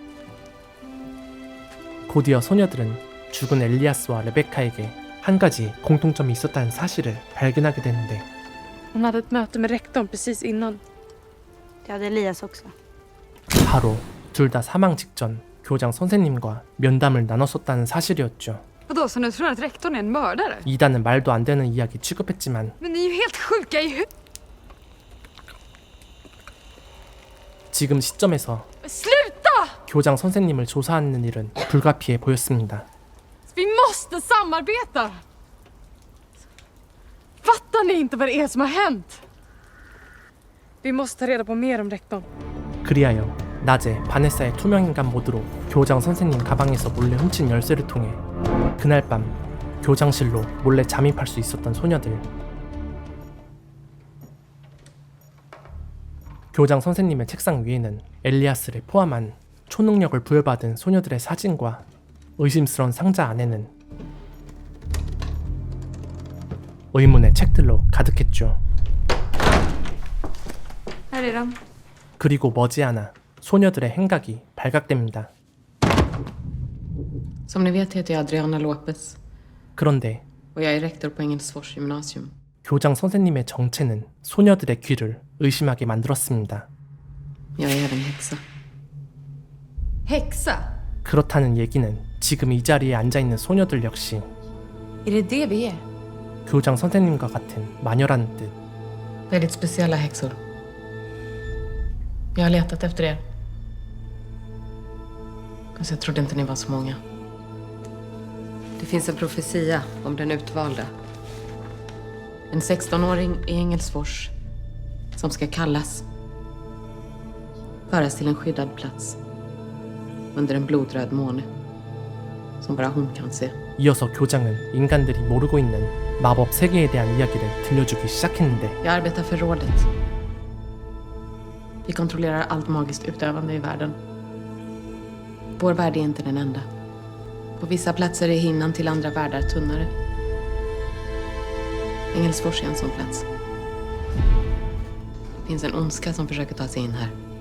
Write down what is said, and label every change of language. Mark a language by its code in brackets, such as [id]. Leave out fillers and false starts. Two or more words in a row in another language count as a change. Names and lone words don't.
[ko] 곧이어 소녀들은 죽은 엘리아스와 레베카에게 한 가지 공통점이 있었다는 사실을 발견하게 되는데, [sv] Hon hade ett möte med rektorn precis innan. Det hade Elias också. [ko] 바로 둘 다 사망 직전 교장 선생님과 면담을 나눴었다는 사실이었죠. [sv] Vadå, så nu tror du att rektorn är en mördare? [ko] 이단은 말도 안 되는 이야기 취급했지만 [sv] Men ni är ju helt sjuka i huvudet. [ko] 지금 시점에서 [sv] Sluta! [ko] 교장 선생님을 조사하는 일은 불가피해 보였습니다. [sv] Vi måste samarbeta! Fattar ni inte vad det är som har hänt? Vi måste ta reda på mer om rektorn. [ko] 그리하여 낮에 바네사의 투명인간 모드로 교장 선생님 가방에서 몰래 훔친 열쇠를 통해 그날 밤 교장실로 몰래 잠입할 수 있었던 소녀들. 교장 선생님의 책상 위에는 엘리아스를 포함한 초능력을 부여받은 소녀들의 사진과 의심스러운 상자 안에는 의문의 책들로 가득했죠. [sv] Här är de. [ko] 그리고 머지않아 소녀들의 행각이 발각됩니다. [sv] Som ni vet heter jag Adriana Lopez [ko] 그런데 [sv] och jag är rektor på Engelsfors gymnasium. [ko] 교장 선생님의 정체는 소녀들의 귀를 의심하게 만들었습니다. [sv] Jag är även häxa. Häxa? [ko] 그렇다는 얘기는 지금 이 자리에 앉아있는 소녀들 역시 [sv] Är det det vi är? [ko] 교장 선생님과 같은 마녀라는 뜻. [sv] Väldigt speciella häxor. Jag har letat efter er. Fast jag trodde inte ni var så många. Det finns en profetia om den utvalda. En 16-åring i Engelsfors som ska kallas. Föras till en skyddad plats. Under en blodröd måne. Som bara hon kan se. [ko] 이어서 교장은 인간들이 모르고 있는 마법 세계에 대한 이야기를 들려주기 시작했는데, [sv] Jag arbetar för rådet. Vi kontrollerar allt magiskt utövande i världen. Vår värld är inte den enda. På vissa platser är hinnan till andra världar tunnare. Engelsfors är en sån plats. Det finns en ondska som försöker ta sig in här.